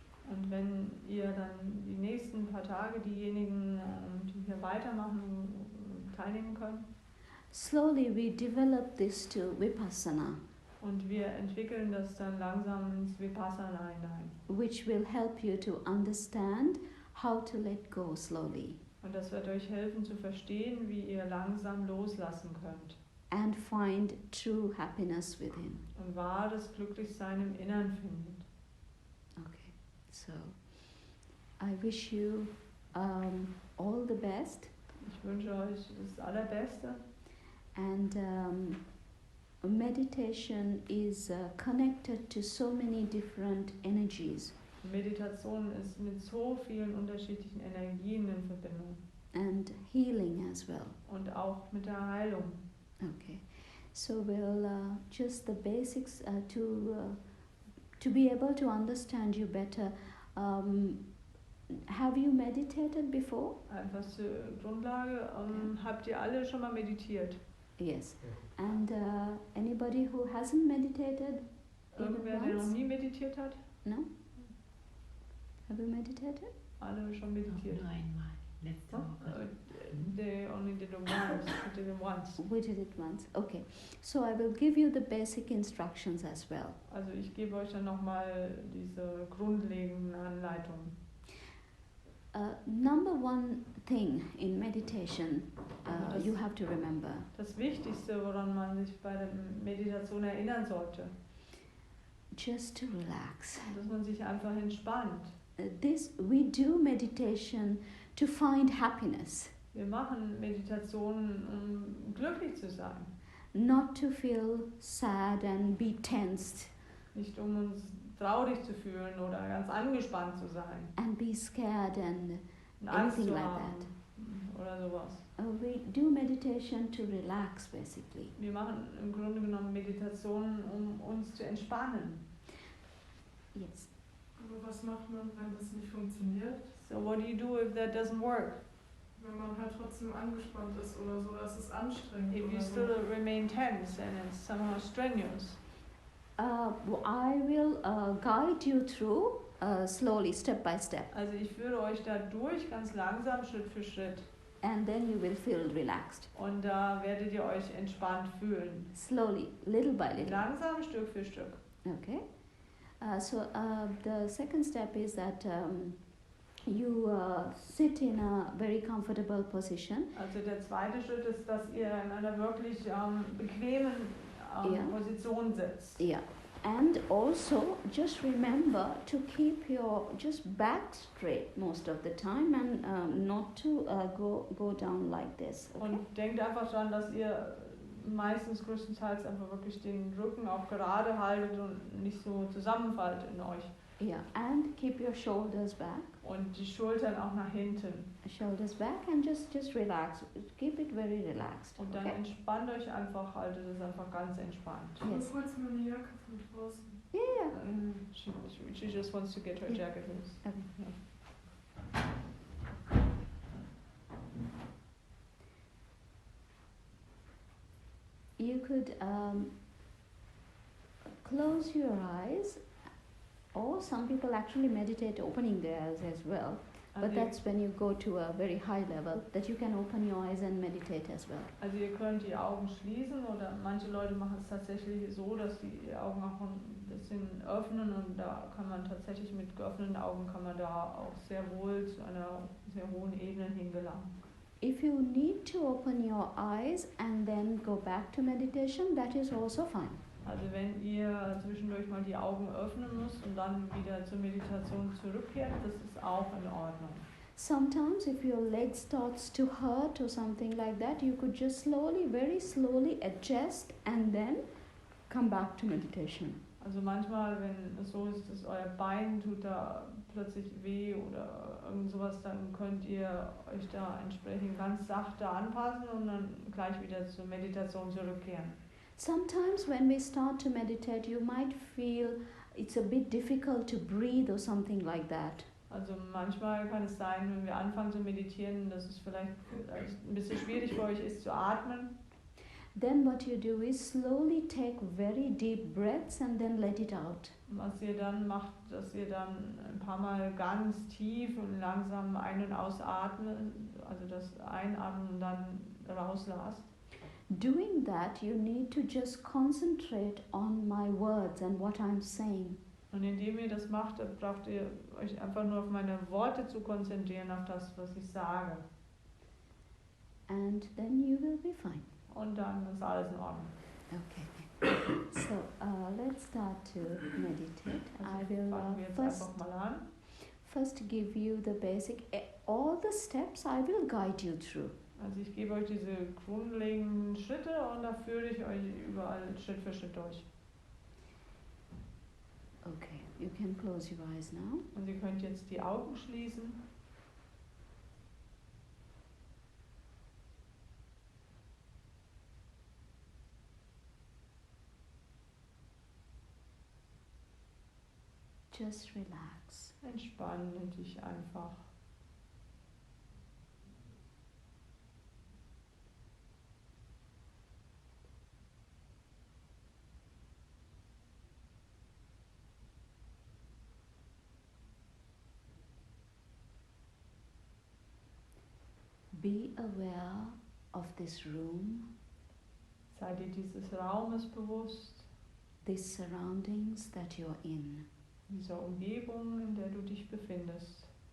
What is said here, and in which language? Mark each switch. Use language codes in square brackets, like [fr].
[de] Und wenn ihr dann die nächsten paar Tage diejenigen, die hier weitermachen, teilnehmen können, [en] slowly we develop this to Vipassana, [de] und wir entwickeln das dann langsam ins Vipassana hinein. [en] which will help you to understand how to let go slowly [de] Und das wird euch helfen zu verstehen, wie ihr langsam loslassen könnt [en] and find true happiness within. [de] und wahres Glücklichsein im Innern findet. [en] Okay, so I wish you all the best, [de] Ich wünsche euch das Allerbeste. [en] and meditation is connected to so many different energies [de] Meditation ist mit so vielen unterschiedlichen Energien in Verbindung [en] and healing as well. [de] und auch mit der Heilung. [en] Okay, so we'll just the basics to be able to understand you better. Have you meditated before? [de] Einfach zur Grundlage, habt ihr alle schon mal meditiert? [en] Yes. And anybody who hasn't meditated even [de] Irgendwer, der noch [en] once? [de] nie meditiert hat? [en] No? Have you meditated? [de] Alle schon meditiert. Nur einmal, letzte Woche. [en] They only did it once. We did it once. We did it once. Okay. So I will give you the basic instructions as well. [de] Also ich gebe euch dann nochmal diese grundlegenden Anleitungen. [en] Number one thing in meditation [de] Das- [en] you have to remember. [de] Das Wichtigste, woran man sich bei der Meditation erinnern sollte, [en] Just to relax. [de] dass man sich einfach entspannt. [en] We do meditation to find happiness, [de] Wir machen Meditationen, um glücklich zu sein. [en] not to feel sad and be tensed. [de] Nicht um uns traurig zu fühlen oder ganz angespannt zu sein. [en] and be scared and [de] Angst [en] anything [de] zu [en] like [de] haben [en] that. [de] oder sowas. [en] We do meditation to relax, basically. [de] Wir machen im Grunde genommen Meditationen, um uns zu entspannen. [en] Yes. [de] Aber was macht man, wenn das nicht funktioniert? [en] So what do you do if that doesn't work? [de] Wenn man halt trotzdem angespannt ist oder so, das ist anstrengend. [en] If you [de] Oder [en] still [de] so. [en] remain tense and it's somehow strenuous. I will guide you through slowly, step by step, [de] Also ich führe euch da durch, ganz langsam, Schritt für Schritt. [en] and then you will feel relaxed. [de] Und da werdet ihr euch entspannt fühlen. [en] Slowly, little by little. [de] Langsam, Stück für Stück. [en] Okay. The second step is that you sit in a very comfortable position. [de] Also der zweite Schritt ist, dass ihr in einer wirklich bequemen Ja. Position sitzt. [en] Yeah. And also just remember to keep your just back straight most of the time and not to go down like this. Okay? [de] Und denkt einfach daran, dass ihr meistens größtenteils einfach wirklich den Rücken auch gerade haltet und nicht so zusammenfallt in euch. [en] Yeah. And keep your shoulders back. [de] Und die Schultern auch nach hinten. [en] Shoulders back and just relax. Keep it very relaxed. [de] Und dann [en] Okay? [de] entspannt euch einfach, haltet es einfach ganz entspannt. [en] Yes. [de] Du holst mir eine Jacke von draußen. [en] Yeah. She just wants to get her Yeah. jacket loose. Okay. You could close your eyes, or some people actually meditate opening their eyes as well. But [de] Also, [en] that's when you go to a very high level that you can open your eyes and meditate as well. [de] also ihr könnt die Augen schließen oder manche Leute machen es tatsächlich so, dass die Augen auch ein bisschen öffnen und da kann man tatsächlich mit geöffneten Augen kann man da auch sehr wohl zu einer sehr hohen Ebene hingelangen. [en] If you need to open your eyes and then go back to meditation, that is also fine. [de] Also wenn ihr zwischendurch mal die Augen öffnen müsst und dann wieder zur Meditation zurückkehrt, das ist auch in Ordnung. [en] Sometimes if your leg starts to hurt or something like that, you could just slowly, very slowly adjust and then come back to meditation. [de] Also manchmal, wenn es so ist, dass euer Bein tut da plötzlich weh oder irgend sowas, dann könnt ihr euch da entsprechend ganz sachte anpassen und dann gleich wieder zur Meditation zurückkehren. [en] Sometimes when we start to meditate, you might feel it's a bit difficult to breathe or something like that. [de] Also manchmal kann es sein, wenn wir anfangen zu meditieren, dass es vielleicht ein bisschen schwierig für euch ist zu atmen. [en] Then what you do is slowly take very deep breaths and then let it out. [de] Was ihr dann macht, dass ihr dann ein paar Mal ganz tief und langsam ein- und ausatmet, also das Einatmen und dann rauslasst. [en] Doing that, you need to just concentrate on my words and what I'm saying. [de] Und indem ihr das macht, braucht ihr euch einfach nur auf meine Worte zu konzentrieren, auf das, was ich sage. [en] And then you will be fine. [de] Und dann ist alles in Ordnung. [en] Okay. So let's start to meditate. I [de] Also [en] will [de] fangen wir jetzt [en] first [de] einfach mal an. [en] give you the basic. All the steps I will guide you through. [de] Also ich gebe euch diese grundlegenden Schritte und da führe ich euch überall Schritt für Schritt durch. [en] Okay, you can close your eyes now. [de] Und ihr könnt jetzt die Augen schließen. [en] Just relax. [de] Entspanne dich einfach. [en] Be aware of this room, [de] Sei dir dieses Raumes bewusst, [en] these surroundings that you're in. [de] dieser Umgebung, in der du dich befindest.